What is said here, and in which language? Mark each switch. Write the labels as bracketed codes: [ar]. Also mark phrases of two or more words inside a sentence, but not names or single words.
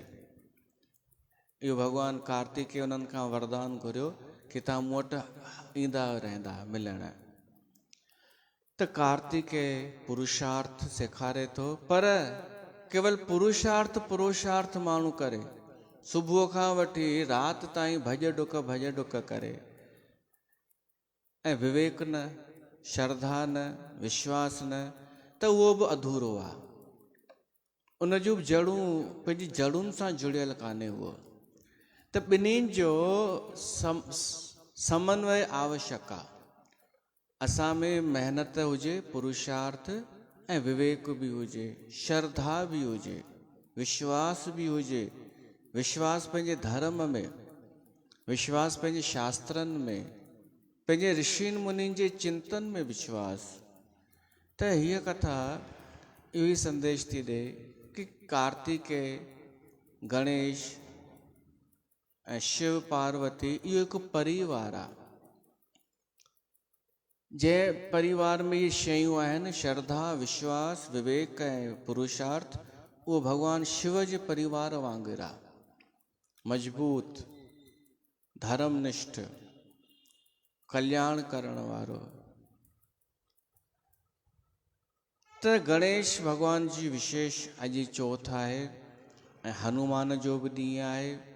[sd] इहो भॻवानु कार्तिकेय उन्हनि खां वरदान घुरियो कि तव्हां मूं वटि ईंदा रहंदा मिलण। त कार्तिकेय पुरुषार्थ सेखारे थो, पर केवल पुरुषार्थ माण्हू करे, सुबुह खां वठी राति ताईं भॼ डुक करे, ऐं विवेक न, श्रद्धा न, विश्वास न, त उहो बि अधूरो आहे। उन जूं जड़ूं पंहिंजी जड़ुनि सां जुड़ियल कान्हे उहो। त ॿिन्हिनि जो समन्वय आवश्यक आहे। असां में महिनत हुजे, पुरुषार्थ ऐं विवेक बि हुजे, श्रद्धा बि हुजे, विश्वास बि हुजे। विश्वास पंहिंजे धर्म में, विश्वास पंहिंजे शास्त्रनि में, पंहिंजे ऋषियुनि मुनिनि जे चिंतन में विश्वास। त हीअ कथा इहो ई संदेश थी ॾे कि कार्तिकेय, गणेश ऐं शिव पार्वती इहो हिकु परिवार आहे। जंहिं परिवार में इहे शयूं आहिनि, श्रद्धा, विश्वास, विवेक ऐं पुरुषार्थ, उहो भॻवानु शिव जे परिवार वांगुरु आहे, मज़बूत, धर्मनिष्ठ, कल्याण करण वारो। त गणेश भॻवान जी विशेष अॼु चौथ आहे, ऐं हनुमान जो बि ॾींहुं आहे।